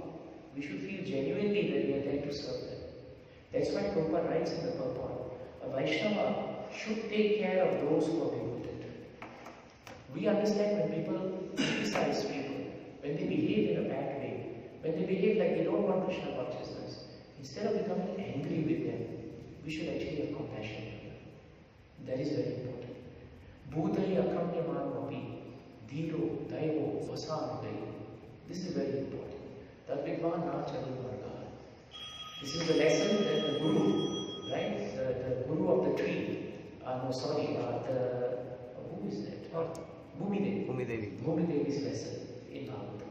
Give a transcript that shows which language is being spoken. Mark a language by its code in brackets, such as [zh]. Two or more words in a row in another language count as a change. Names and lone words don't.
[en] We should feel genuinely that we are there to serve them. That's why Prabhupada writes in the purport, a Vaishnava should take care of those who are bewildered. We understand when people criticize people, when they behave in a bad way, when they behave like they don't want Krishna consciousness, instead of becoming angry with them, we should actually have compassion for them. That is very important. [sa] Bhudai akamyamanapi, dhiro, daivo, vasanudai. [en] This is very important. [sa] Tadvidvan na chadu marga. [en] This is the lesson that the Guru, right? The Guru of the tree. Who is that? Bhumidevi. Bhumidevi's lesson in Bhagavatam.